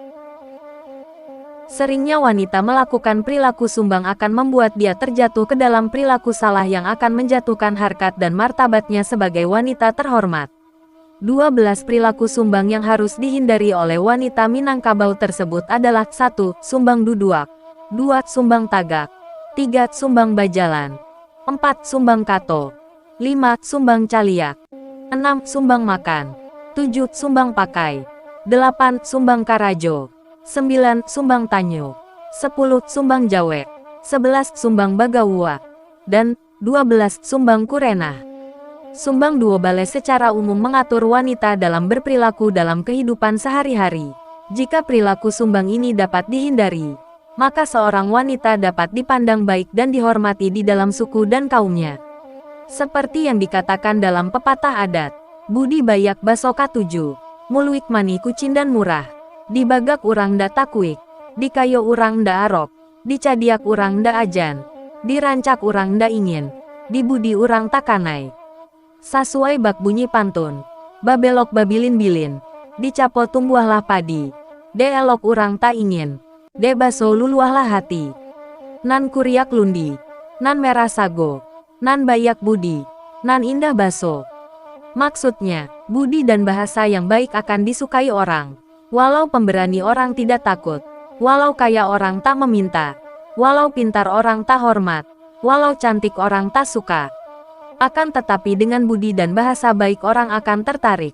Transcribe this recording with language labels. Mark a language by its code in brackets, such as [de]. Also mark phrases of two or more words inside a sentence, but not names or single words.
[id] Seringnya wanita melakukan perilaku sumbang akan membuat dia terjatuh ke dalam perilaku salah yang akan menjatuhkan harkat dan martabatnya sebagai wanita terhormat. 12 perilaku sumbang yang harus dihindari oleh wanita Minangkabau tersebut adalah 1. [min] Sumbang duduak, 2. Sumbang tagak, 3. Sumbang bajalan, 4. Sumbang kato, 5. Sumbang caliak, 6. Sumbang makan, 7. Sumbang pakai, 8. Sumbang karajo, 9. Sumbang tanyo, 10. Sumbang jawe, 11. Sumbang bagawua, dan 12. Sumbang kurenah. Sumbang Duo Baleh [id] secara umum mengatur wanita dalam berperilaku dalam kehidupan sehari-hari. Jika perilaku sumbang ini dapat dihindari, maka seorang wanita dapat dipandang baik dan dihormati di dalam suku dan kaumnya. Seperti yang dikatakan dalam pepatah adat, [min] Budi Bayak Basoka 7, Muluik mani kucindan murah, dibagak urang da takuik, dikayo urang da arok, dicadiak urang da ajan, dirancak urang da ingin, dibudi urang takanai. Sasuai bak bunyi pantun, babelok babilin-bilin, dicapo tumbuhlah padi, de elok urang tak ingin, de baso luluahlah hati. Nan kuriak lundi, nan merah sago, nan bayak budi, nan indah baso. [id] Maksudnya, budi dan bahasa yang baik akan disukai orang. Walau pemberani orang tidak takut, walau kaya orang tak meminta, walau pintar orang tak hormat, walau cantik orang tak suka. Akan tetapi dengan budi dan bahasa baik orang akan tertarik.